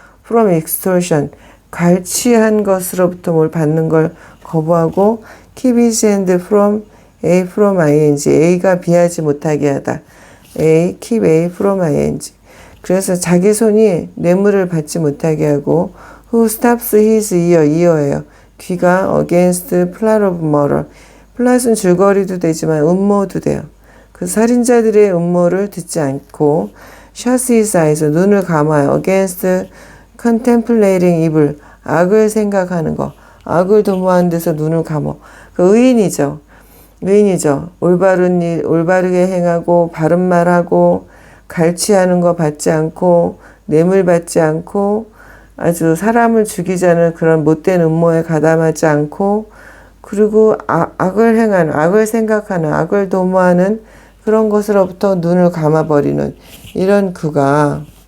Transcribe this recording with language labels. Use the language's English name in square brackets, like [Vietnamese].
[English] from extortion, [Korean] 갈취한 것으로부터 뭘 받는 걸 거부하고 [English] keep his hand from ing, [Korean] A가 비하지 못하게 하다. [English] keep A from ing. [Korean] 그래서 자기 손이 뇌물을 받지 못하게 하고 [English] who stops his ear [Korean] 예요. 귀가 [English] against plot of murder. [Korean] 플랫은 줄거리도 되지만 음모도 돼요. 그 살인자들의 음모를 듣지 않고 [English] shuts his eyes, [Korean] 눈을 감아요. [English] against contemplating evil, [Korean] 악을 생각하는 거. 악을 도모하는 데서 눈을 감어. 그 의인이죠. 올바른 일, 올바르게 행하고 바른 말하고 갈취하는 거 받지 않고 뇌물 받지 않고 아주 사람을 죽이자는 그런 못된 음모에 가담하지 않고 그리고 악을 행하는, 악을 생각하는, 악을 도모하는 그런 것으로부터 눈을 감아버리는 이런 그가